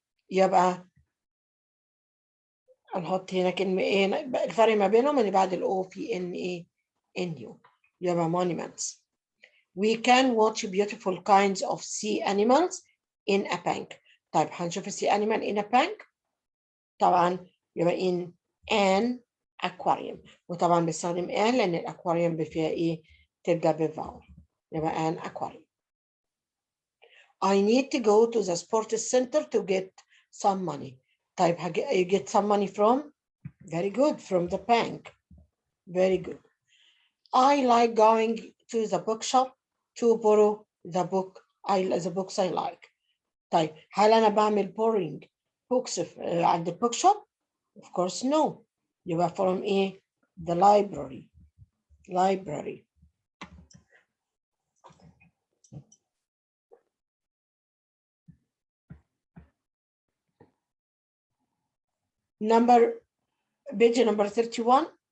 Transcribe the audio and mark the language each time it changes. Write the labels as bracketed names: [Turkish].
[Arabic] يبقى هنحط هنا كلمه ايه الفرق ما بينهم؟ اللي بعد الاو في ان ايه ان يو، يبقى monuments. [English] We can watch beautiful kinds of sea animals in a bank. [Arabic] طيب هنشوف السي [English] animal in a bank. [Arabic] طبعا يبقى [English] in an aquarium، [Arabic] وطبعا بستخدم an لأن الأكواريوم فيها إيه؟ تبدأ بفاول، يبقى an aquarium. [English] I need to go to the sports center to get some money. طيب you get some money from? Very good, from the bank. Very good. I like going to the bookshop to borrow the books I like. [Arabic] طيب هل أنا بعمل [English] borrowing books [Arabic] عند البوك شوب؟ [English] Of course no. يبقى from إيه؟ The library. Page number 31.